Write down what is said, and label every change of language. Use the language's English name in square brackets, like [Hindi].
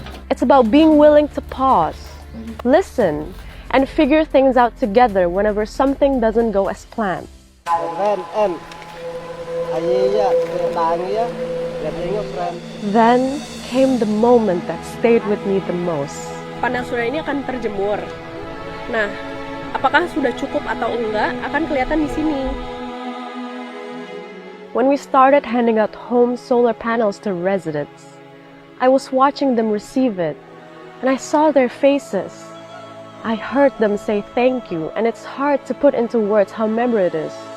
[English] It's about being willing to pause, listen, and figure things out together whenever something doesn't go as planned. Then came the moment that stayed with me the most. [Indonesian] Panel surya ini akan terjemur. Nah, apakah sudah cukup atau enggak akan kelihatan di sini. [English] When we started handing out home solar panels to residents, I was watching them receive it, and I saw their faces. I heard them say thank you, and it's hard to put into words how memorable it is.